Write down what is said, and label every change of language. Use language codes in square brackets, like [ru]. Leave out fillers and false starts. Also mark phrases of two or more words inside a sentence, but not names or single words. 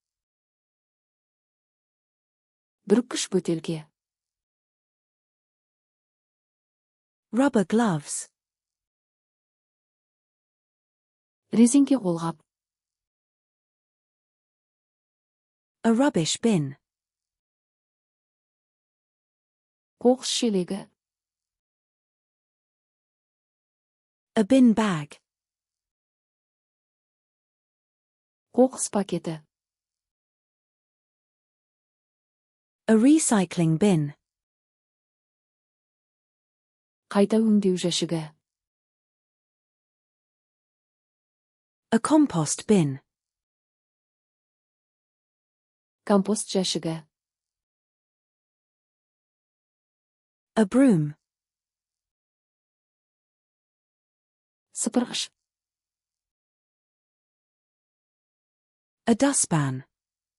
[kk] Бүріккіш бөтелке. [en] Rubber gloves. [kk] Резеңке қолғап. [en] A rubbish bin. [kk] Қоқыс шелегі. [en] A bin bag. [kk] Қоқыс пакеті. [en] A recycling bin. [kk] Қайта өңдеу жәшігі. [en] A compost bin. [kk] Компост жәшігі. [en] A broom. [kk] Сыпырғыш. [en] A dustpan.